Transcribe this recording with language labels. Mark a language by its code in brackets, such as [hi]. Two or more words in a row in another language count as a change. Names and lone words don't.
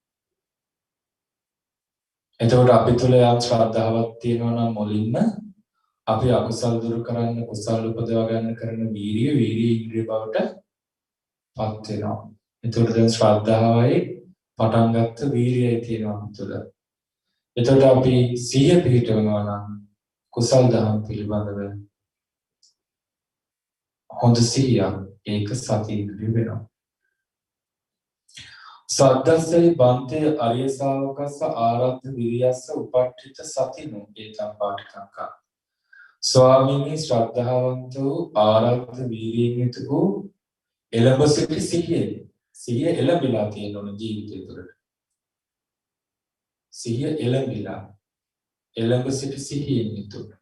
[si] එතකොට අපි තුළ යම් ශ්‍රද්ධාවක් තියෙනවා නම් මුලින්ම අපි අකුසල් දුරු කරන්න කුසල් උපදවා ගන්න කරන වීරිය ඉන්ද්‍රිය බවට පත් වෙනවා. එතකොට දැන් ශ්‍රද්ධාවයි පටන් ගත්ත වීරියයි තියෙනවා අපි තුළ. එතකොට අපි සිහිය පිහිටවනවා නම් කුසල් දහම් පිළිබඳව හොඳ සිහියක් ඒක සති ඉන්ද්‍රිය වෙනවා. [pi] සද්දස්සේ බන්තේ අරිය ශාවකස්ස ආරද්ධ විරියස්ස උපට්ඨිත සතිනෝ ඒතම් පාඨකංකා. [si] ස්වාමීනි ශ්‍රද්ධාවන්ත වූ ආරද්ධ වීරියෙන් යුතු වූ එළඹ සිටි සිහිය එළඹිලා තියෙන ඕන ජීවිතය තුළට. සිහිය එළඹ සිටි සිහියෙන් යුතු.